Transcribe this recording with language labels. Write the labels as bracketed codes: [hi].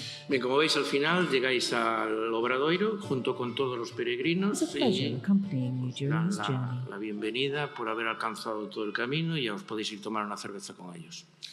[es] Bien, como veis, al final llegáis al Obradoiro junto con todos los peregrinos. [en] It's a pleasure accompanying you during this journey. [es] La bienvenida por haber alcanzado todo el camino y ya os podéis ir a tomar una cerveza con ellos.